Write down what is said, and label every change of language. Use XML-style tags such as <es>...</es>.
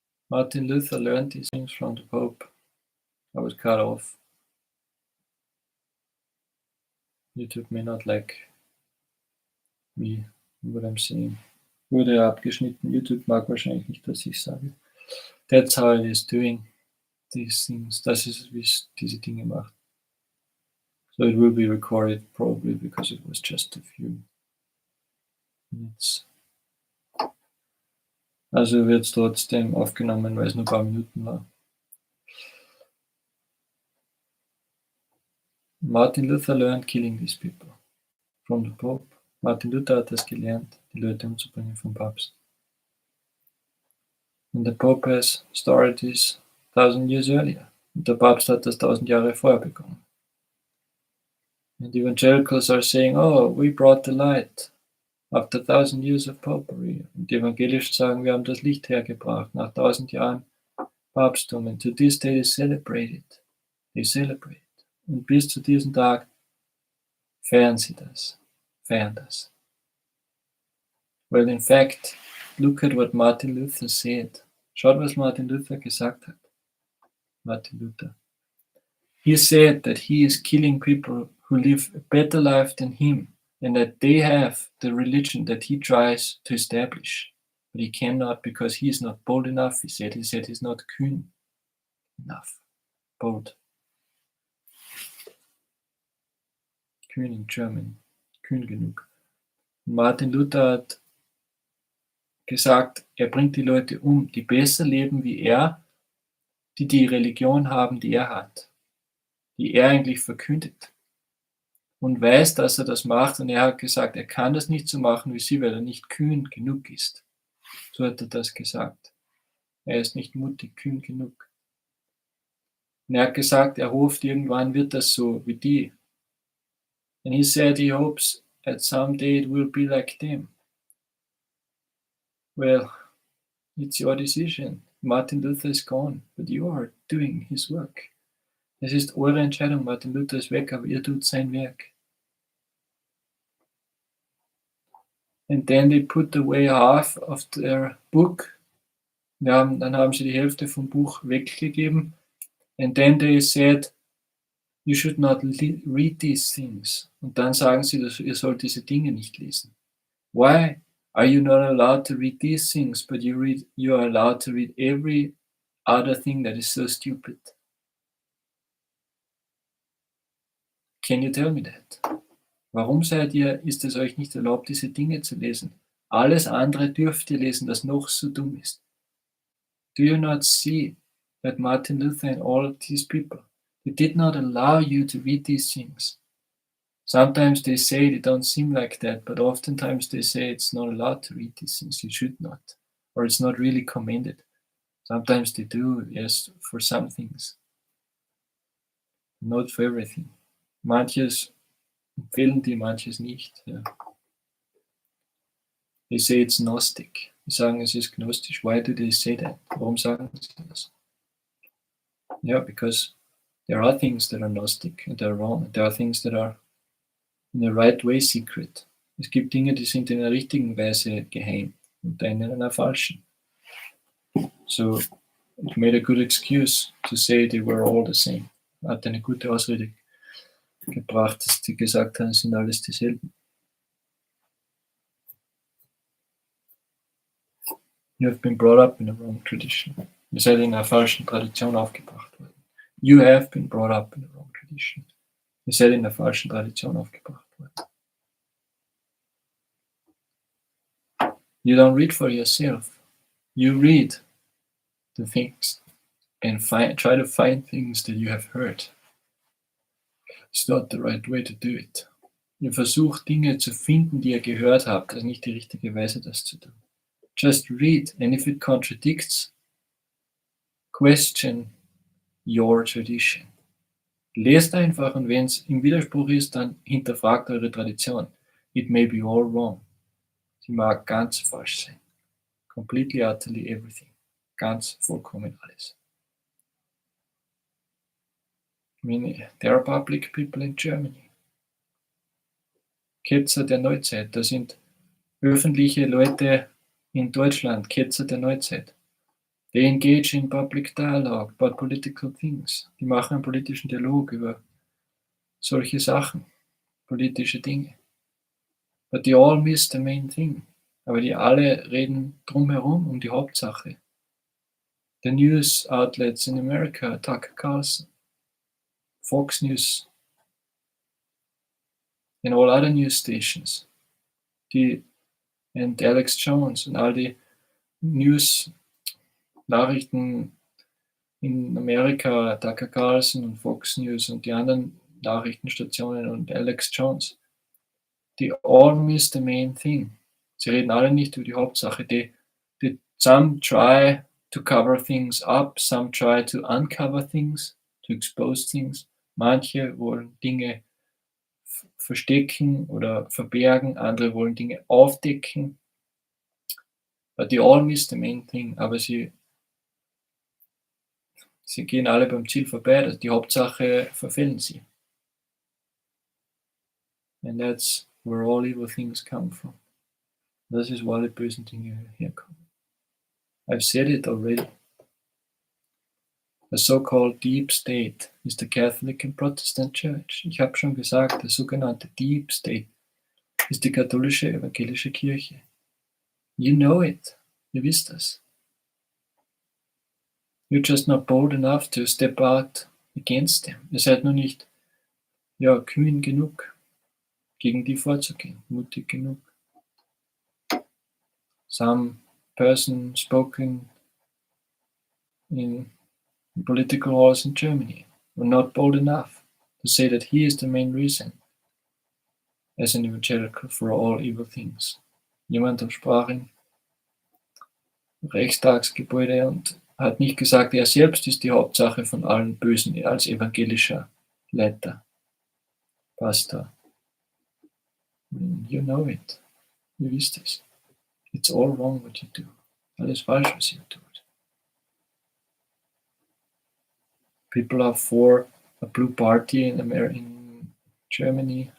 <en>Martin Luther learned these things from the Pope. I was cut off. YouTube may not like me, what I'm saying.</en> <de>Wurde abgeschnitten. YouTube mag wahrscheinlich nicht, was ich sage.</de> <en>That's how it is doing these things.</en> <de>Das ist, wie es diese Dinge macht.</de> <en>So it will be recorded probably because it was just a few minutes.</en> <de>Also wird es trotzdem aufgenommen, weil es nur ein paar Minuten war.</de> <en>Martin Luther learned killing these people from the Pope.</en> <de>Martin Luther hat das gelernt, die Leute umzubringen vom Papst.</de> <en>And the Pope has started this 1000 years earlier.</en> <de>Und der Papst hat das 1000 Jahre vorher begonnen.</de> <en>And evangelicals are saying, oh, we brought the light after 1000 years of popery.</en> <de>Und die Evangelischen sagen, wir haben das Licht hergebracht nach 1000 Jahren Papsttum.</de> <en>And to this day they celebrate it. They celebrate.</en> <de>Und bis zu diesem Tag feiern sie das. Feiern das.</de> <en>Well, in fact, look at what Martin Luther said.</en> <de>Schaut, was Martin Luther gesagt hat. Martin Luther.</de> <en>He said that he is killing people who live a better life than him and that they have the religion that he tries to establish. But he cannot because he is not bold enough, he said he's not kühn enough. Bold.</en> <de>Kühn</de> <en>in German.</en> <de>Kühn genug. Martin Luther hat gesagt, er bringt die Leute um, die besser leben wie er, die die Religion haben, die er hat, die er eigentlich verkündet und weiß, dass er das macht, und er hat gesagt, er kann das nicht so machen wie sie, weil er nicht kühn genug ist. So hat er das gesagt. Er ist nicht mutig, kühn genug. Und er hat gesagt, er hofft, irgendwann wird das so wie die.</de> <en>And he said he hopes that someday it will be like them. Well, it's your decision. Martin Luther is gone, but you are doing his work.</en> <de>Es ist eure Entscheidung. Martin Luther ist weg, aber ihr tut sein Werk.</de> <en>And then they put away half of their book.</en> <de>Dann haben sie die Hälfte vom Buch weggegeben.</de> <en>And then they said, you should not read these things.</en> <de>Und dann sagen sie, dass ihr sollt diese Dinge nicht lesen.</de> <en>Why are you not allowed to read these things, but you are allowed to read every other thing that is so stupid? Can you tell me that?</en> <de>Warum ist es euch nicht erlaubt, diese Dinge zu lesen? Alles andere dürft ihr lesen, das noch so dumm ist.</de> <en>Do you not see that Martin Luther and all of these people, they did not allow you to read these things? Sometimes they say they don't seem like that, but oftentimes they say it's not allowed to read these things, you should not, or it's not really commended. Sometimes they do, yes, for some things. Not for everything.</en> <de>Manches empfehlen die, manches nicht. Ja.</de> <en>They say it's Gnostic.</en> <de>Die sagen, es ist gnostisch.</de> <en>Why do they say that?</en> <de>Warum sagen sie das?</de> <en>Yeah, because there are things that are Gnostic and they're wrong. There are things that are in the right way secret.</en> <de>Es gibt Dinge, die sind in der richtigen Weise geheim und in einer falschen.</de> <en>So it made a good excuse to say they were all the same.</en> <de>Hat eine gute Ausrede gebracht, dass die gesagt haben, es sind alles dieselben.</de> <en>You have been brought up in a wrong tradition.</en> <de>Ihr seid in einer falschen Tradition aufgebracht worden.</de> <en>You have been brought up in a wrong tradition.</en> <de>Ihr seid in einer falschen Tradition aufgebracht worden.</de> <en>You don't read for yourself. You read the things and try to find things that you have heard. It's not the right way to do it.</en> <de>Ihr versucht Dinge zu finden, die ihr gehört habt. Das ist nicht die richtige Weise, das zu tun.</de> <en>Just read, and if it contradicts, question your tradition.</en> <de>Lest einfach, und wenn es im Widerspruch ist, dann hinterfragt eure Tradition.</de> <en>It may be all wrong.</en> <de>Sie mag ganz falsch sein.</de> <en>Completely, utterly everything.</en> <de>Ganz, vollkommen alles.</de> <en>I mean, there are public people in Germany.</en> <de>Ketzer der Neuzeit. Das sind öffentliche Leute in Deutschland, Ketzer der Neuzeit.</de> <en>They engage in public dialogue about political things.</en> <de>Die machen einen politischen Dialog über solche Sachen, politische Dinge.</de> <en>But they all miss the main thing.</en> <de>Aber die alle reden drumherum um die Hauptsache.</de> <en>The news outlets in America, Tucker Carlson, Fox News, and all other news stations, and Alex Jones</en> <de>und all die News-Nachrichten in Amerika, Tucker Carlson und Fox News und die anderen Nachrichtenstationen und Alex Jones,</de> <en>they all miss the main thing.</en> <de>Sie reden alle nicht über die Hauptsache.</de> <en>Some try to cover things up, some try to uncover things, to expose things.</en> <de>Manche wollen Dinge verstecken oder verbergen, andere wollen Dinge aufdecken.</de> <en>But they all miss the main thing.</en> <de>Aber sie gehen alle beim Ziel vorbei. Also die Hauptsache verfehlen sie.</de> <en>And that's where all evil things come from.</en> <de>Das ist, wo alle bösen Dinge herkommen.</de> <en>I've said it already. The so-called Deep State is the Catholic and Protestant Church.</en> <de>Ich habe schon gesagt, der sogenannte Deep State ist die katholische evangelische Kirche.</de> <en>You know it.</en> <de>Ihr wisst das.</de> <en>You're just not bold enough to step out against them.</en> <de>Ihr seid nur nicht kühn genug, gegen die vorzugehen, mutig genug.</de> <en>Some person spoken in political halls in Germany were not bold enough to say that he is the main reason as an evangelical for all evil things.</en> <de>Jemand sprach in Reichstagsgebäude und hat nicht gesagt, er selbst ist die Hauptsache von allen Bösen als evangelischer Leiter, Pastor.</de> <en>You know it.</en> <de>Ihr wisst es.</de> <en>It's all wrong what you do.</en> <de>Alles falsch, was ihr tut.</de> <en>People are for a blue party in Germany.</en>